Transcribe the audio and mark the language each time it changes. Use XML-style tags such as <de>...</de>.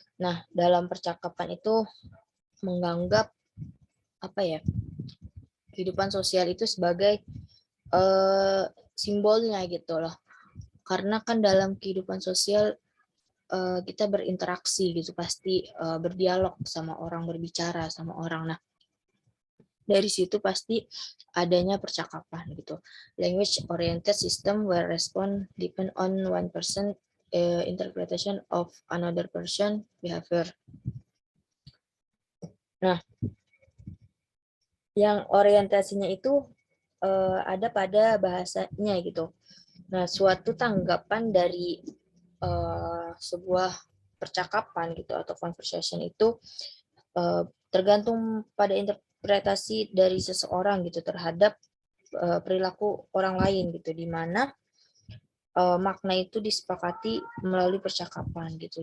<id>Nah, dalam percakapan itu menganggap apa ya, kehidupan sosial itu sebagai simbolnya gitu loh. Karena kan dalam kehidupan sosial kita berinteraksi gitu, pasti berdialog sama orang, berbicara sama orang. Nah, dari situ pasti adanya percakapan gitu.</id> <en>Language oriented system where response depend on one person interpretation of another person behavior.</en> <id>Nah, yang orientasinya itu ada pada bahasanya gitu. Nah, suatu tanggapan dari sebuah percakapan gitu atau conversation itu tergantung pada interpretasi dari seseorang gitu terhadap perilaku orang lain gitu, di mana makna itu disepakati melalui percakapan gitu.</id>